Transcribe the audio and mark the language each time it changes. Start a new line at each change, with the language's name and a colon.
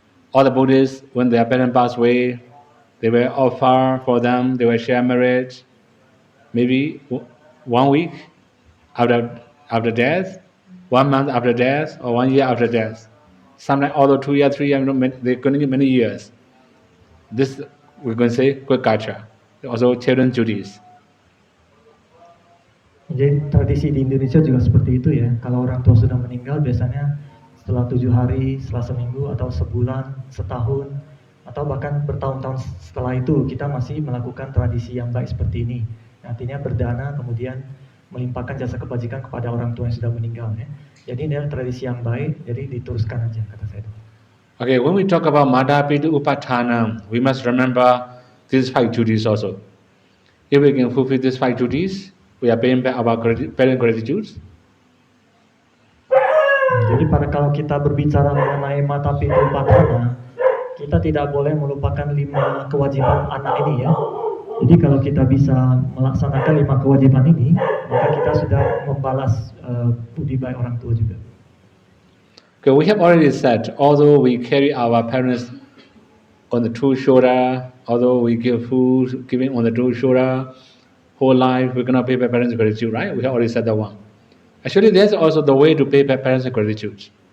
English: All the Buddhists, when their parents pass away, they will offer for them, they will share merit, maybe 1 week after death, 1 month after death, or 1 year after death. Sometimes although 2 years, 3 years, they couldn't get many years. This, we're going to say, good culture. Also children's duties.
Indonesian: Jadi tradisi di Indonesia juga seperti itu ya. Kalau orang tua sudah meninggal, biasanya setelah 7 hari, setelah seminggu, atau sebulan, setahun, atau bahkan bertahun-tahun setelah itu kita masih melakukan tradisi yang baik seperti ini. Artinya berdana kemudian melimpahkan jasa kebajikan kepada orang tua yang sudah meninggal ya. Jadi ini adalah tradisi yang baik, jadi diteruskan aja kata saya.
English: Okay, when we talk about Madhapitu Upatanam, we must remember these 5 duties also. If we can fulfill these 5 duties, we are paying back our parent gratitude.
Indonesian: Jadi kalau kita berbicara mengenai Matapitu Upatana, kita tidak boleh melupakan 5 kewajiban anak ini ya. Jadi kalau kita bisa melaksanakan 5 kewajiban ini, maka kita sudah membalas budi baik orang tua juga.
English: Okay, we have already said, although we carry our parents on the two shoulder, although we give food, giving on the two shoulder, whole life we cannot pay back parents gratitude, right? We have already said that one. Actually, there's also the way to pay back parents gratitude.